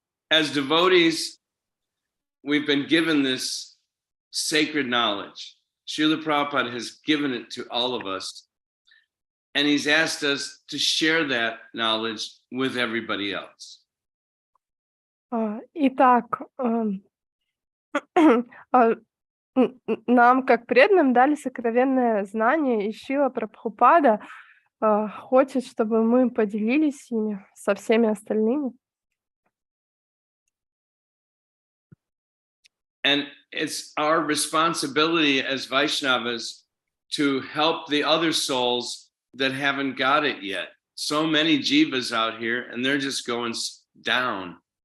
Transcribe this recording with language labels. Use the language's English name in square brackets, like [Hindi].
[English] As devotees, we've been given this sacred knowledge. Srila Prabhupada has given it to all of us, and he's asked us to share that knowledge with everybody else. [Russian] Итак, нам, как преданным, дали сокровенное знание, и Шрила Прабхупада хочет, чтобы мы поделились ими со всеми остальными. [English] And it's our responsibility as Vaishnavas to help the other souls that haven't got it yet. So many jivas out here, and they're just going down.